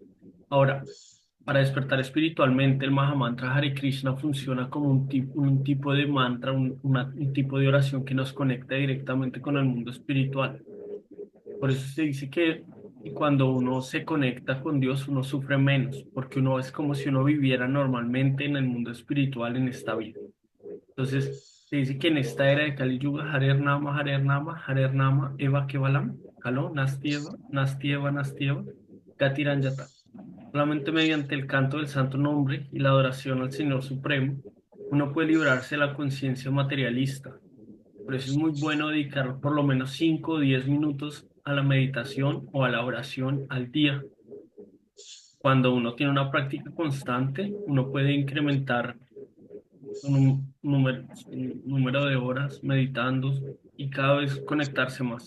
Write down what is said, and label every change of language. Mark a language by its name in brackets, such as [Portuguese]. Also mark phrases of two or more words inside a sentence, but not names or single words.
[Spanish] Ahora, para despertar espiritualmente, el Mahamantra Hare Krishna funciona como un tipo de mantra, un tipo de oración que nos conecta directamente con el mundo espiritual. Por eso se dice que cuando uno se conecta con Dios, uno sufre menos, porque uno es como si uno viviera normalmente en el mundo espiritual en esta vida. Entonces, se dice que en esta era de Kali Yuga, [Sanskrit] हरेर् नाम एव केवलम् कलौ नास्त्येव नास्त्येव नास्त्येव गतिरन्यथा. [Spanish] Solamente mediante el canto del santo nombre y la adoración al Señor Supremo, uno puede librarse de la conciencia materialista. Por eso es muy bueno dedicar por lo menos 5 o 10 minutos a la meditación o a la oración al día. Cuando uno tiene una práctica constante, uno puede incrementar un número de horas meditando y cada vez conectarse más.